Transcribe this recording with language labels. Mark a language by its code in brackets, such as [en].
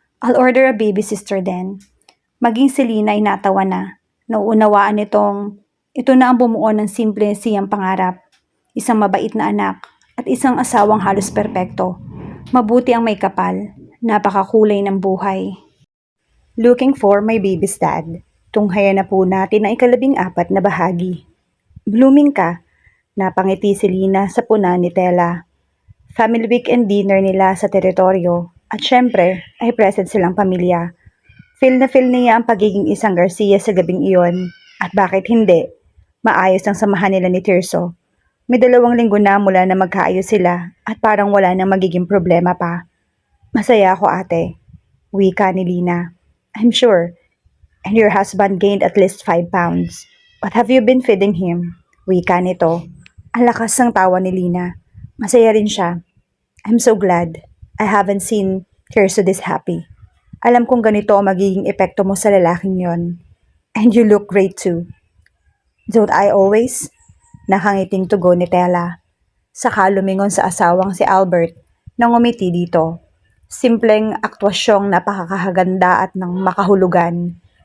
[en] I'll order a baby sister then. [tl] Maging si Lina ay natawa na. Nauunawaan nitong ito na ang bumuo ng simple siyang pangarap. Isang mabait na anak at isang asawang halos perpekto. Mabuti ang may kapal. Napakakulay ng buhay. [en] Looking for my baby's dad. [tl] Tunghayan na po natin ang 14 na bahagi. Blooming ka. Napangiti si Lina sa puna ni Tela. Family weekend dinner nila sa teritoryo at syempre ay present silang pamilya. Feel na feel niya ang pagiging isang Garcia sa gabing iyon at bakit hindi? Maayos ang samahan nila ni Tirso. May 2 linggo na mula na magkaayos sila at parang wala nang magiging problema pa. Masaya ako ate. Wika ni Lina. [en] I'm sure. And your husband gained at least 5 pounds. What have you been feeding him? [tl] Wika nito. Ang lakas ng tawa ni Lina. Masaya rin siya. [en] I'm so glad. I haven't seen Tirso this happy. [tl] Alam kong ganito ang magiging epekto mo sa lalaking yon. [en] And you look great too. Don't I always? [tl] Nakangiting tugon ni Tela. Saka lumingon sa asawang si Albert na ngumiti dito. Simpleng aktwasyong napakakahaganda at ng makahulugan.